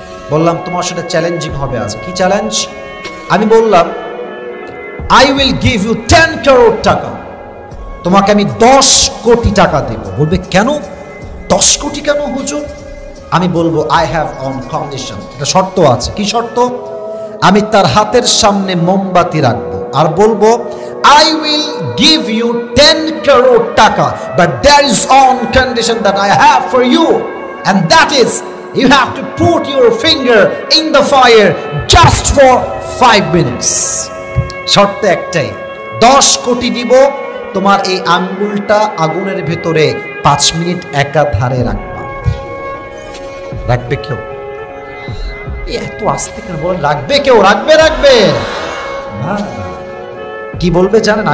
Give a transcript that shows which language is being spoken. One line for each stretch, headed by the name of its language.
Bangla: বললাম তোমার সাথে চ্যালেঞ্জিং হবে আজ। কি চ্যালেঞ্জ? আমি বললাম,
English: I will give you 10 crore
Bangla: টাকা, তোমাকে আমি 10 কোটি টাকা দেব। বলবে কেন 10 কোটি কেন হুজুর? আমি বলবো
English: I have on condition,
Bangla: একটা শর্ত আছে। কি শর্ত? আমি তার হাতের সামনে মোমবাতি রাখবো আর বলবো
English: I will give you 10 crore টাকা, but there is on condition that I have for you, and that is you have to put your finger in the fire just for 5 minutes.
Bangla: শর্ত একটাই, 10 কোটি দিব, তোমার এই আঙ্গুলটা আগুনের ভেতরে 5 মিনিট একাধারে রাখবা। রাখবে কেউ? এত আস্তে কেন বলেন? রাখবে কেউ? রাখবে না। কি বলবে জানেন?